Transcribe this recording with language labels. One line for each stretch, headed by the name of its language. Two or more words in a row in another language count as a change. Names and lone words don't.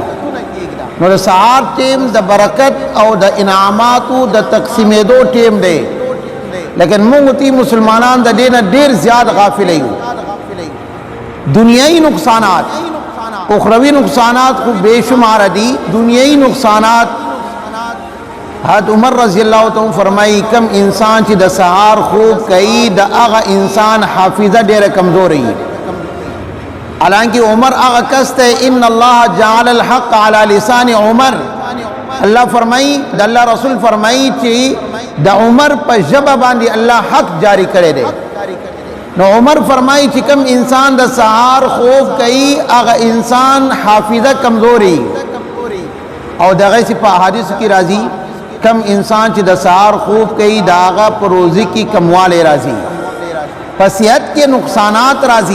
Pashto: نو د سهار ټیم د برکت او د انعاماتو د تقسیمېدو ټیم دی، لیکن موږ تی مسلمانان د دې نه ډیر زیات غافل یو. دنیائی نقصانات اخروی نقصانات خو بے شمار دي. دنیائی نقصانات حضرت عمر
Arabic: رضی اللہ عنہ
Pashto: فرمائی کم انسان چې د سهار خوب کوي د هغه انسان حافظه ډیره کمزوري. حالانکه عمر هغه کس ته
Arabic: ان الله جعل الحق على لسان عمر،
Pashto: الله فرمائی د الله رسول فرمائی چې د عمر په ژبه باندې الله حق جاری کړی دی. نو عمر فرمائی چې کم انسان د سهار خوب کوي هغه انسان حافظه کمزوري، او دغه په احادیث کې راځي کم انسان چې د سهار خوب کوي دا هغه په روزي کې کمواله راځي، په صحت کې نقصانات راځي.